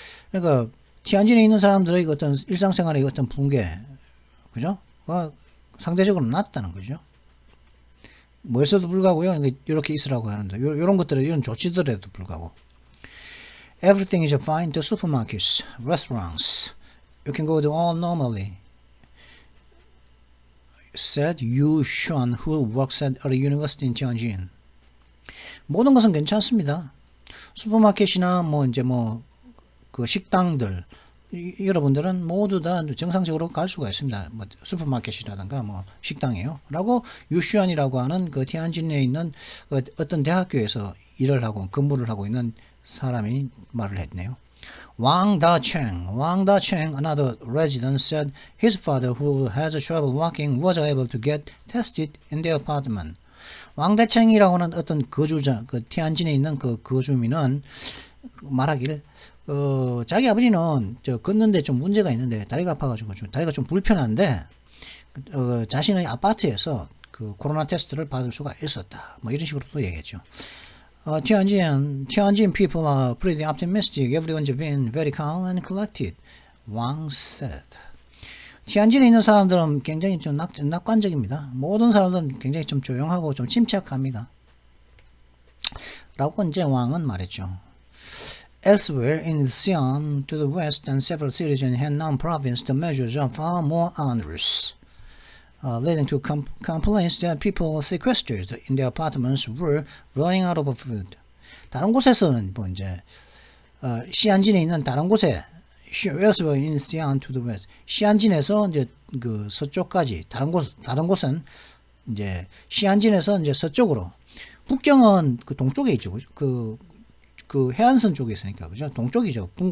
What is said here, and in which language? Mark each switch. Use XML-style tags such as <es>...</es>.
<ko>그러니까 티안진에 있는 사람들의 어떤 일상생활의 어떤 붕괴, 그죠? 상대적으로 낮다는 거죠. 뭐에서도 불구하고요. 이렇게 있으라고 하는데 이런 것들에 이런 조치들에도 불구하고</ko> <en>Everything is fine to supermarkets, restaurants. You can go to all normally. Said Yu Xuan, who works at a university in Tianjin.</en> <ko>모든 것은 괜찮습니다. 슈퍼마켓이나 그 식당들 여러분들은 모두 다 정상적으로 갈 수가 있습니다. 슈퍼마켓이라든가 식당이에요. 라고 유슈안이라고 하는 그 티안진에 있는 어떤 대학교에서 일을 하고 근무를 하고 있는 사람이 말을 했네요.</ko> <en>Wang Da-cheng, another resident, said his father, who has trouble walking, was able to get tested in their apartment.</en> <ko>왕대챙이라고 하는 어떤 거주자, 그 티안진에 있는 그 거주민은 말하길 자기 아버지는 걷는데 좀 문제가 있는데 다리가 아파가지고 다리가 좀 불편한데 자신의 아파트에서 그 코로나 테스트를 받을 수가 있었다. 이런 식으로 또 얘기했죠.</ko> <en>Tianjin people are pretty optimistic. Everyone's been very calm and collected. Wang said.</en> <ko>티안진에 있는 사람들은 굉장히 좀 낙관적입니다. 모든 사람들은 굉장히 좀 조용하고 좀 침착합니다. 라고 이제 왕은 말했죠.</ko> <en>Elsewhere in Xi'an to the west and several cities in Henan province, the measures are far more onerous, leading to complaints that people sequestered in their apartments were running out of food.</en> <ko>다른 곳에서는 시안진에 있는 다른 곳에</ko> <en>elsewhere in Xi'an to the west,</en> <ko>시안진에서 이제 그 서쪽까지 다른 곳은 이제 시안진에서 이제 서쪽으로 북경은 그 동쪽에 있죠. 그 해안선 쪽에 있으니까 그죠? 동쪽이죠.</ko>